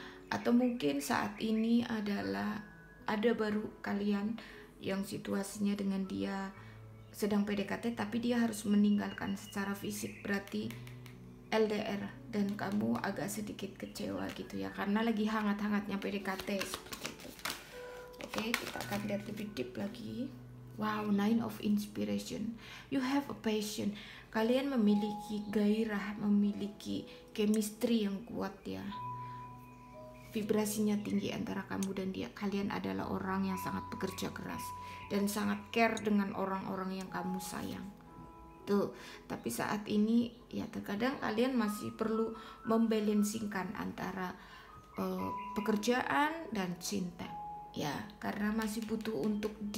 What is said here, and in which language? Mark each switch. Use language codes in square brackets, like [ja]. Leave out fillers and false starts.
[id] Atau mungkin saat ini adalah ada baru kalian yang situasinya dengan dia sedang PDKT, tapi dia harus meninggalkan secara fisik, berarti LDR, dan kamu agak sedikit kecewa gitu ya, karena lagi hangat-hangatnya PDKT, seperti itu. Oke, kita akan lihat lebih deep lagi. Wow, Nine of Inspiration. [en] You have a passion. [id] Kalian memiliki gairah, memiliki chemistry yang kuat ya. Vibrasinya tinggi antara kamu dan dia. Kalian adalah orang yang sangat bekerja keras dan sangat care dengan orang-orang yang kamu sayang. Tuh, tapi saat ini ya terkadang kalian masih perlu membalancingkan antara pekerjaan dan cinta. Ya, karena masih butuh untuk